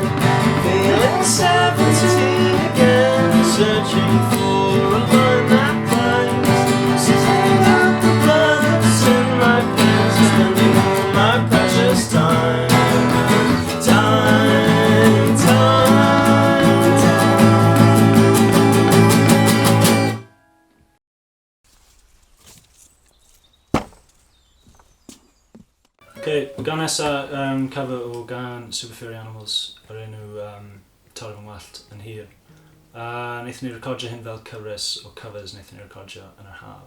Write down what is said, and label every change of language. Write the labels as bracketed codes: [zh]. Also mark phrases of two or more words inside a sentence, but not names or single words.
[en] Feeling 17 again, searching for a line that rhymes. Sitting up the blood that's in my pants, spending all my precious time. Time, time, time. [cy] Okay, gan nesa cover o gan Super Furry Animals o'r enw Torri fy Ngwallt yn hir. Wnaethon ni recordio hyn fel cyfres o covers wnaethon ni recordio yn yr haf.